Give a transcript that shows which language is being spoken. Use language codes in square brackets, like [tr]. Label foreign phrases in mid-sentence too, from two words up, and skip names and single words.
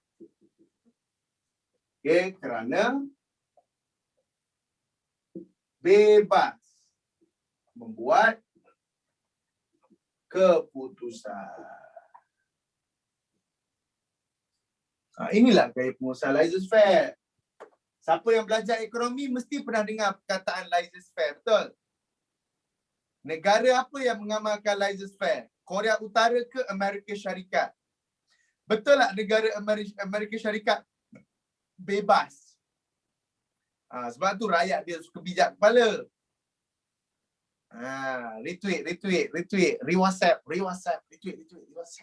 [ms] Okey, kerana bebas membuat keputusan. Inilah gaya pengurusan laissez-faire. Siapa yang belajar ekonomi mesti pernah dengar perkataan laissez-faire, betul? Negara apa yang mengamalkan laissez-faire? Korea Utara ke Amerika Syarikat? Betul tak negara Amerika Syarikat bebas? Sebab tu rakyat dia suka bijak kepala. Retweet, re-WhatsApp, retweet, re-WhatsApp.